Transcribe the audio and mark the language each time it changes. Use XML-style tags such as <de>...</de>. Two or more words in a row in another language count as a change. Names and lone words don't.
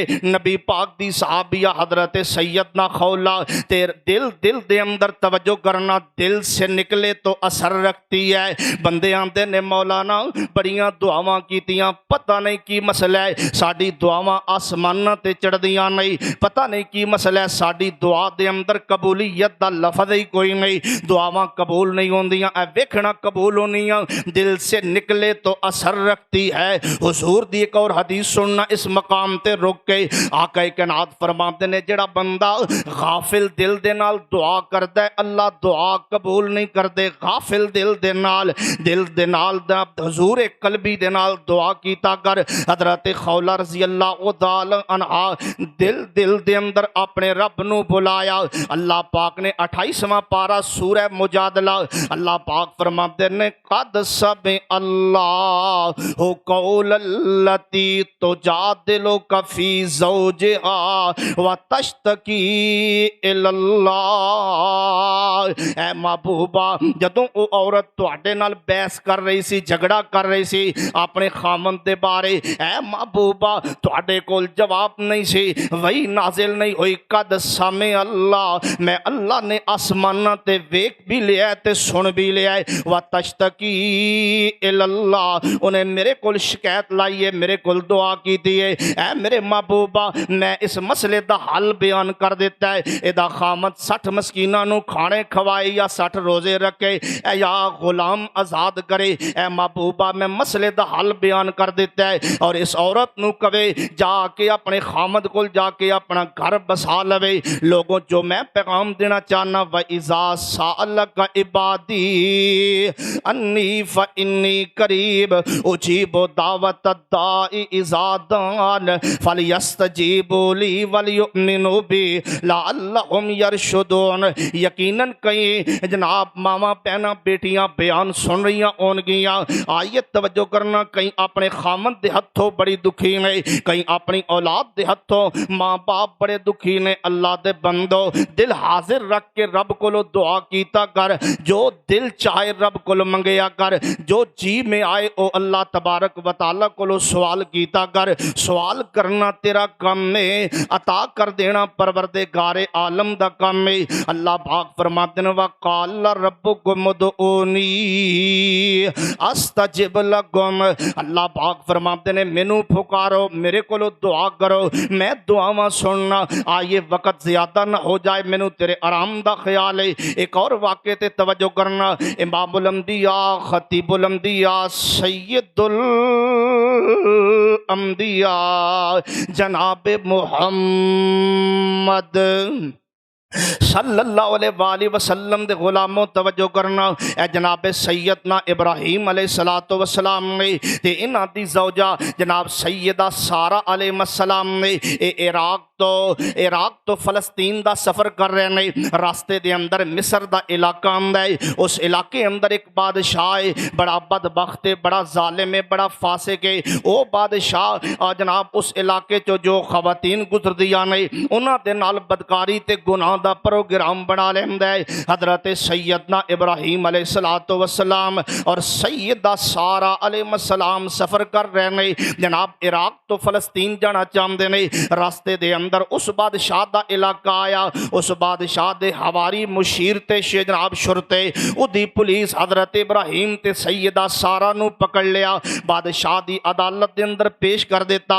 <pa>نبی پاک دی صحابیہ حضرت سیدنا خولہ تیر دل دے اندر توجہ کرنا،</pa> <ur>دل سے نکلے تو اثر رکھتی ہے۔</ur> <pa>بندے آندے نے مولانا بڑیاں دعاواں کیتیاں، پتہ نہیں کی مسئلہ ہے، ساڈی دعاواں آسمان تے چڑھ دیاں نہیں، پتہ نہیں کی مسئلہ ہے، ساڈی دعا دے اندر قبولیت دا لفظ ہی کوئی نہیں، دعاواں قبول نہیں ہوندیاں، اے ویکھنا قبول ہونیاں،</pa> <ur>دل سے نکلے تو اثر رکھتی ہے۔</ur> <pa>حضور دی ایک اور حدیث سننا اس مقام تے رک کے آقا کائنات فرماتے نے جڑا بندہ غافل دل دے نال دعا کردا ہے اللہ دعا قبول نہیں کردے، غافل دل دے نال دا حضور قلبی دے نال دعا کیتا کر۔ حضرت خولہ</pa> <ar>رضی اللہ تعالی عنہا</ar> <pa>دل دے اندر اپنے رب نو بلایا، اللہ اللہ پاک نے 28واں پارہ سورہ مجادلہ اللہ پاک فرماتے ہیں</pa> <ar>قد سمع اللہ قول التی تجادلک فی زوجہا وتشتکی الی اللہ۔</ar> <pa>اے محبوبہ جدوں او عورت تواڈے نال بحث کر رہی سی، جھگڑا کر رہی سی اپنے خامند دے بارے، اے محبوبہ تواڈے کول جواب نہیں سی، وہی نازل نہیں ہوئی</pa> <ar>قد سمع اللہ،</ar> <pa>میں اللہ نے آسماناں تے ویکھ بھی لیا تے سن بھی لیا ہے،</pa> <ar>وتشتکی الی اللہ،</ar> <pa>انہیں میرے کول شکایت لائی ہے، میرے کول دعا کیتی ہے، اے میرے محبوبہ میں اس مسئلے دا حل بیان کر دیتا ہے، ادا خامد 60 مسکیناں نو کھانے کھوائے یا 60 روزے رکھے اے یا غلام آزاد کرے، اے محبوبہ میں مسئلے دا حل بیان کر دیتا ہے، اور اس عورت نو کہے جا کے اپنے خامد کول جا کے اپنا گھر بسا لوے۔ لوگوں جو میں پیغام دینا چاہنا</pa> <ar>وَإِذَا سَأَلَكَ عِبَادِي أَنِّي فَإِنِّي قَرِيبٌ أُجِيبُ دَعْوَةَ الدَّاعِ إِذَا دَعَانِ فَلْيَسْتَجِيبُوا لِي وَلْيُؤْمِنُوا بِي لَعَلَّهُمْ يَرْشُدُونَ۔</ar> <pa>یقیناً کئی جناب ماما بہناں بیٹیاں بیان سن رہی ہون گیاں، آئیے توجہ کرنا، کئی اپنے خامن دے ہتھوں بڑی دکھی نے، کئی اپنی اولاد دے ہتھوں ماں باپ بڑے دکھی نے۔ اللہ دے بندو دل حاضر رکھ کے رب کولو دعا کیتا کر، جو دل چاہے رب کولو منگیا کر، جو جی میں آئے او اللہ تبارک و تعالی کولو سوال کیتا کر۔ سوال کرنا تیرا کم ہے، عطا کر دینا پروردگار عالم دا کم ہے۔ اللہ پاک فرماتے ہیں</pa> <ar>وَقَالَ رَبُّكُمُ ادْعُونِي أَسْتَجِبْ لَكُمْ،</ar> <pa>اللہ پاک فرماتے ہیں مینوں پکارو، میرے کولو دعا کرو، میں دعاواں سننا۔ آئیے وقت زیادہ نہ ہو جائے، مینوں تیرے آرام دا خیال ہے۔ ایک اور واقعے تے توجہ کرنا، امام الانبیاء خطیب الانبیاء سید الانبیاء جناب محمد</pa> <ar>صلی اللہ علیہ وآلہ وسلم</ar> <pa>دے غلاموں توجہ کرنا، اے جناب سیدنا ابراہیم</pa> <ar>علیہ السلام</ar> <pa>نے تے انہاں دی زوجہ جناب سیدہ سارہ</pa> <ar>علیہ السلام</ar> <pa>نے عراق تو فلسطین دا سفر کر رہے نے، راستے دے اندر مصر دا علاقہ آندا ہے، اس علاقے اندر ایک بادشاہ ہے، بڑا بدبخت ہے، بڑا ظالم ہے، بڑا فاسق ہے۔ او بادشاہ جناب اس علاقے جو خواتین گزر دیاں نے انہاں دے نال بدکاری تے گناہ دا پروگرام بنا لیندا ہے۔ حضرت سیدنا ابراہیم</pa> <ar>علیہ السلام</ar> <pa>اور سیدہ سارہ</pa> <ar>علیہ السلام</ar> <pa>سفر کر رہے نے، جناب عراق تو فلسطین جانا چاہتے نے۔ راستے دے اندر اس بادشاہ دا علاقہ آیا، اس بادشاہ دے حواری مشیر تے جناب شرطے اودی پولیس حضرت ابراہیم تے سیدہ سارہ نو پکڑ لیا، بادشاہ دی عدالت دے اندر پیش کر دیتا۔</pa>